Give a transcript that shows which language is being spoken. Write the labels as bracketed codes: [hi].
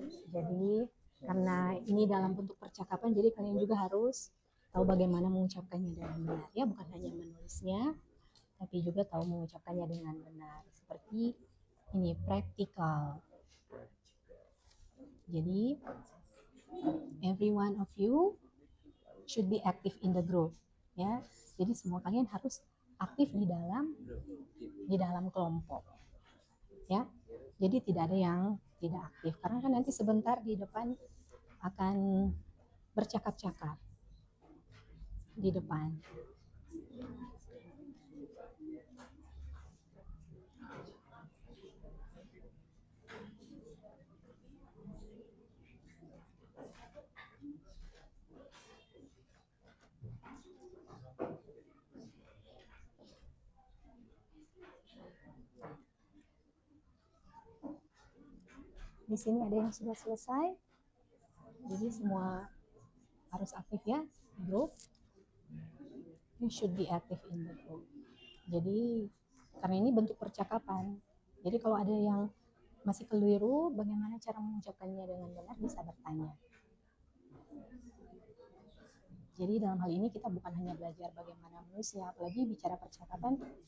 [id] Jadi karena ini dalam bentuk percakapan, jadi kalian juga harus tahu bagaimana mengucapkannya dengan benar. Ya, bukan hanya menulisnya, tapi juga tahu mengucapkannya dengan benar. Seperti ini, practical. [en] Jadi, every one of you should be active in the group. [id] Ya, jadi semua kalian harus aktif di dalam kelompok. Ya, jadi tidak ada yang tidak aktif. Karena kan nanti sebentar di depan akan bercakap-cakap di depan. Di sini ada yang sudah selesai. Jadi semua harus aktif ya, group. [en] You should be active in the group. [id] Jadi karena ini bentuk percakapan. Jadi kalau ada yang masih keliru, bagaimana cara mengucapkannya dengan benar bisa bertanya. Jadi dalam hal ini kita bukan hanya belajar bagaimana menulisnya, apalagi bicara percakapan.